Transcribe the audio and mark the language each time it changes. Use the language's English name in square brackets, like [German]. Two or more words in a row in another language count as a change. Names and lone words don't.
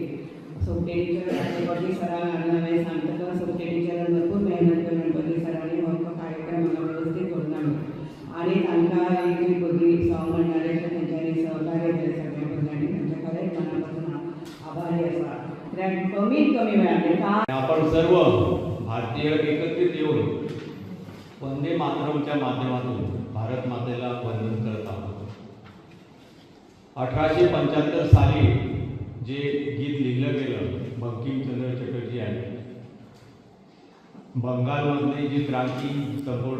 [Konkani] सोपटे टिचर गणपती सरांक हांवें सांगतकच सोपटे टिचरान भरपूर मेहनत केली. गणपती सरांनी हो कार्यक्रम हांगा वेवस्थीत करून हाडलो. आनी तांकां ही जी भुरगीं सॉंग म्हणटाले तेंच्यांनी सहकार्य केलें सगळ्या भुरग्यांनी. तांचे खरेंच मनापासून आभारी आसा. कित्याक कमीत कमी वेळार [Marathi] आपण सर्व भारतीय एकत्रित येऊन वंदे मातरमच्या माध्यमातून भारत मातेला वंदन करत आहोत. 1875 साली जे गीत लिहिलं गेलं बंकिमचंद्र चटर्जी यांनी, बंगालमधली जी क्रांती संपूर्ण